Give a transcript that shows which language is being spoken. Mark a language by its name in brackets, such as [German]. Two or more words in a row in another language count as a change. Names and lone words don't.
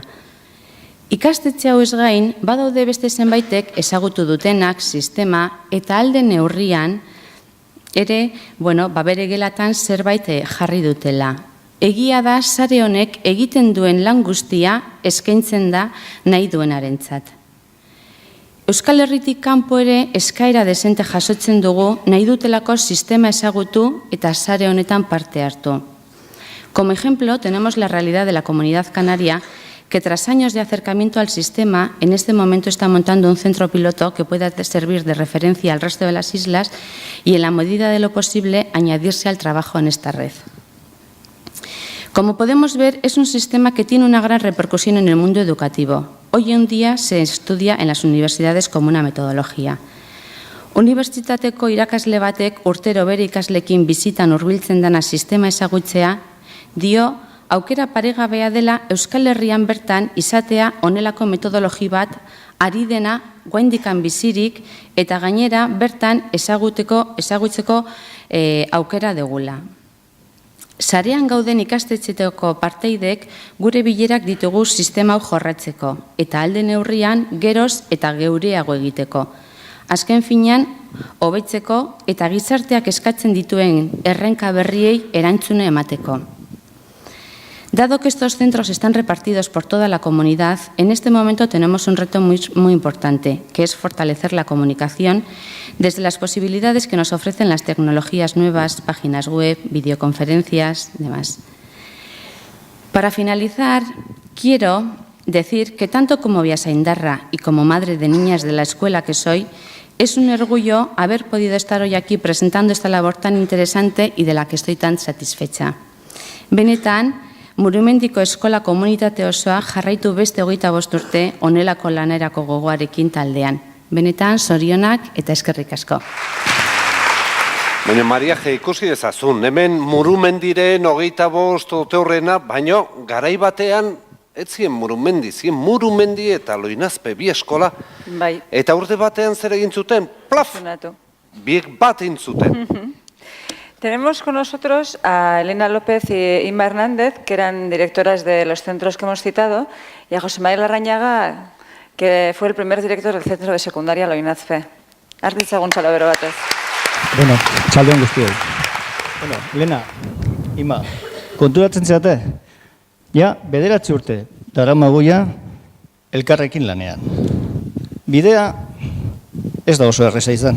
[Basque] Ikastetxe hau ez gain, badaude beste zenbaitek ezagutu dutenak sistema eta alde neurrian ere, bere gelatan zerbait jarri dutela. Egia da, sare honek egiten duen lan guztia eskaintzen da nahi duenarentzat. Euskal Herritik kanpo ere eskaera desente jasotzen dugu nahi dutelako sistema ezagutu eta sare honetan parte hartu. [Spanish] Como ejemplo, tenemos la realidad de la Comunidad Canaria, que tras años de acercamiento al sistema, en este momento está montando un centro piloto que pueda servir de referencia al resto de las islas y, en la medida de lo posible, añadirse al trabajo en esta red. Como podemos ver, es un sistema que tiene una gran repercusión en el mundo educativo. Hoy en día se estudia en las universidades como una metodología. [Basque] Unibertsitateko irakasle batek urtero bere ikasleekin bizitan hurbiltzen dena sistema ezagutzea, dio aukera paregabea dela Euskal Herrian bertan izatea honelako metodologi bat ari dena oraindikan bizirik eta gainera bertan ezagutzeko aukera degula. Sarean gauden ikastetxetako parteidek gure bilerak ditugu sistema hau jorratzeko eta alde neurrian geroz eta geureago egiteko. Azken finean, hobetzeko eta gizarteak eskatzen dituen errenka berriei erantzune emateko. [Spanish] Dado que estos centros están repartidos por toda la comunidad, en este momento tenemos un reto muy importante, que es fortalecer la comunicación desde las posibilidades que nos ofrecen las tecnologías nuevas, páginas web, videoconferencias, demás. Para finalizar, quiero decir que tanto como Biasaindarra y como madre de niñas de la escuela que soy, es un orgullo haber podido estar hoy aquí presentando esta labor tan interesante y de la que estoy tan satisfecha. [Basque] Benetan, Murumendiko eskola komunitate osoa jarraitu beste 25 urte honelako lanerako gogoarekin taldean. Benetan, zorionak eta eskerrik asko. Baina, Mariaje, ikusi dezazun, hemen Murumendiren 25 urte horrena, baino garai batean ez zien Murumendi, zien Murumendi eta Loinazpe bi eskola. Bai. Eta urte batean zer egin zuten? Plaf! Biek bat egin zuten. [Spanish] Tenemos con nosotros a Elena López y Inma Hernández, que eran directoras de los centros que hemos citado, y a José María Larrañaga, que fue el primer director del centro de secundaria Loinazpe. [Basque] Artitzagun salabero batez. Bueno, txaldeon guztioi. Bueno, Elena, Inma, konturatzen zeate? Ja, 9 urte, daramagoia elkarrekin lanean. Bidea ez da oso erreza izan.